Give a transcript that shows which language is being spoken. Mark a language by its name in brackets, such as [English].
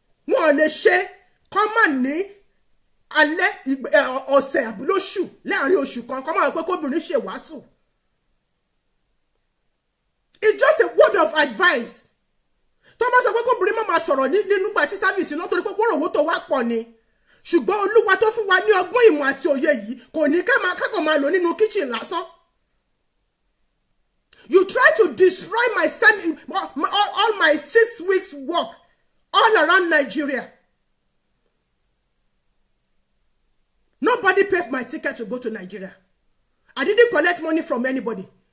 [Yoruba] Wọn ò lè ṣe common ní alẹ́ ọ̀sẹ̀ àbúlóṣù láàrin oṣù kan. Kọ́mọ̀ pé kóbìnrin ṣe ìwàásù. [English] It's just a word of advice. [Yoruba] Thomas sọ pé kóbìnrin má máa sọ̀rọ̀ nínú gbà tí sáfìsì náà torí pé wọ́rọ̀wọ́ tó wá pọ̀ ni. Ṣùgbọ́n Olúwa tó fún wa ní ọgbọ́n ìmọ̀ àti òye yìí kò ní kákọ̀ máa lò nínú kitchen lásán. [English] You try to destroy all my 6 weeks work all around Nigeria. Nobody paid my ticket to go to Nigeria. I didn't collect money from anybody.